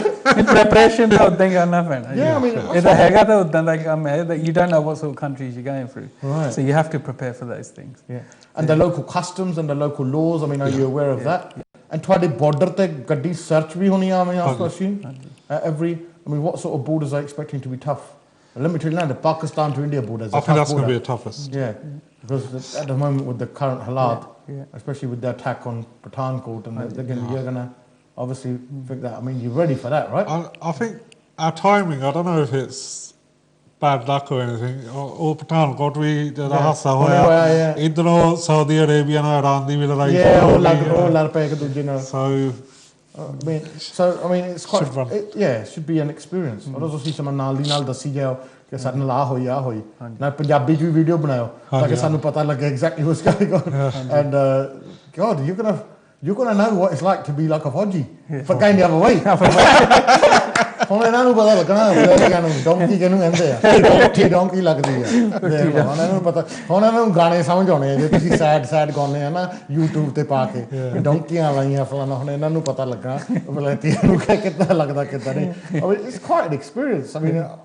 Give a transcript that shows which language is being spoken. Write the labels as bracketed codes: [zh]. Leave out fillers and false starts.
[pa] Preparation ਤਾਂ ਉਦਾਂ ਹੀ ਕਰਨਾ ਪੈਣਾ [en] Yeah, I mean, [pa] ਇਹ ਤਾਂ ਹੈਗਾ ਤਾਂ ਉਦਾਂ ਦਾ ਕੰਮ ਹੈ [en] that you don't know what sort of countries you're going through. Right. So you have to prepare for those things. And the local customs and the local laws. I mean, are you aware of that? [pa] And ਤੁਹਾਡੇ border ਤੇ ਗੱਡੀ search ਵੀ ਹੋਣੀ ਆ ਮੈਂ assume. [en] What sort of borders are expecting to be tough? Let me tell you now, the Pakistan to India border is I think that's going to be the toughest. Because at the moment with the current halat, especially with the attack on Pathankot, and you're going to obviously think that. I mean, you're ready for that, right? I think our timing, I don't know if it's bad luck or anything. [pa] ਉਹ ਪਠਾਨਕੋਟ ਵੀ ਜਿਹੜਾ ਹਾਸਾ ਹੋਇਆ ਇਧਰੋਂ Saudi Arabia ਨਾਲ Iran ਦੀ ਵੀ ਲੜਾਈ ਉਹ ਲੜ ਪਏ ਇੱਕ ਦੂਜੇ ਨਾਲ [en] I mean it's quite it should be an experience [pa] ਔਰ ਤੁਸੀਂ ਸਮਾਂ ਨਾਲ ਦੀ ਨਾਲ ਦੱਸੀ ਜਾਓ ਕਿ ਸਾਡੇ ਨਾਲ ਆ ਹੋਈ ਨਾ ਪੰਜਾਬੀ ਚ ਵੀ ਵੀਡੀਓ ਬਣਾਓ ਤਾਂ ਕਿ ਸਾਨੂੰ ਪਤਾ ਲੱਗੇ [en] exactly what's going on and God you're gonna know what it's like to be like a Fauji for going the other way [pa] ਹੁਣ ਇਹਨਾਂ ਨੂੰ ਪਤਾ ਲੱਗਣਾ ਇਹਨਾਂ ਨੂੰ ਡੋਂਕੀ ਕਿਹਨੂੰ ਕਹਿੰਦੇ ਆ ਡੋਂਕੀ ਲੱਗਦੀ ਆ ਹੁਣ ਇਹਨਾਂ ਨੂੰ ਪਤਾ ਹੁਣ ਇਹਨਾਂ ਨੂੰ ਗਾਣੇ ਸਮਝ ਆਉਣੇ ਆ ਜੇ ਤੁਸੀਂ ਸੈਡ ਗਾਉਂਦੇ ਆ ਨਾ YouTube ਤੇ ਪਾ ਕੇ ਡੋਂਕੀਆਂ ਲਾਈਆਂ ਫਲਾਣਾ ਹੁਣ ਇਹਨਾਂ ਨੂੰ ਪਤਾ ਲੱਗਾ ਬਲੈਤੀ ਨੂੰ ਕਿੱਦਾਂ ਲੱਗਦਾ ਕਿੱਦਾਂ ਨਹੀਂ [en] it's quite an experience I mean